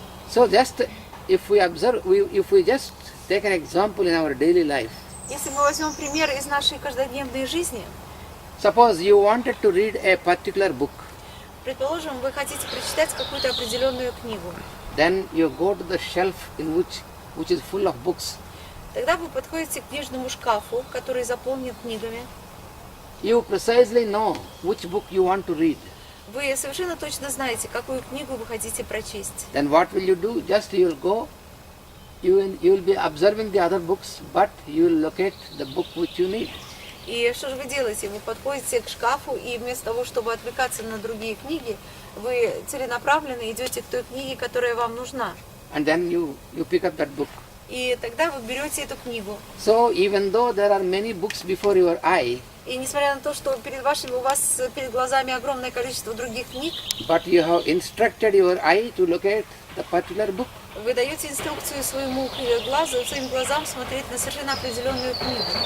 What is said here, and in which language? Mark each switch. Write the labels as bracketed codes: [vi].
[en] So just if we observe, if we just take an example in our daily life. [ru] Если мы возьмем пример из нашей каждодневной жизни, [en] Suppose you wanted to read a particular book. [ru] предположим, вы хотите прочитать какую-то определенную книгу. [en] Then you go to the shelf in which is full of books. [ru] Тогда вы подходите к книжному шкафу, который заполнен книгами. [en] You precisely know which book you want to read. [ru] Вы совершенно точно знаете, какую книгу вы хотите прочесть. [en] Then what will you do? Just you will go, you will be observing the other books, but you will locate the book which you need. [ru] И что же вы делаете? Вы подходите к шкафу, и вместо того, чтобы отвлекаться на другие книги, вы целенаправленно идете к той книге, которая вам нужна. [en] And then you pick up that book. [ru] И тогда вы берете эту книгу. [en] So even though there are many books before your eye, [ru] И несмотря на то, что у вас перед глазами огромное количество других книг, [en] but you have instructed your eye to locate the particular book. [ru] вы даете инструкцию своим глазам смотреть на совершенно определенную книгу.